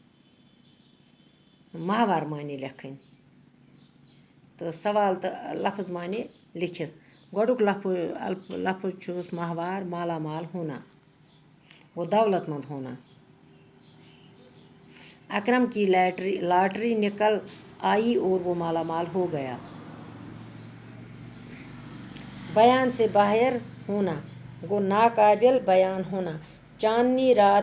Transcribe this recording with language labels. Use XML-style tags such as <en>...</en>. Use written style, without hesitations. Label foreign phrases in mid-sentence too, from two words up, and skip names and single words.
<ks>ماہوار معنے لیکھٕنۍ تہٕ سوال تہٕ لفظ معنے لیکھِس گۄڈُک لفظ چھُس ماہوار</ks> <ur>مالا مال ہونا</ur> <ks>گوٚو</ks> <ur>دولت منٛد ہونا اکرم کی لاٹری نکل آئی اور وہ مالا مال ہو گیا بیان سے باہر ہونا گو ناقابل بیان ہونا چاندنی رات</ur>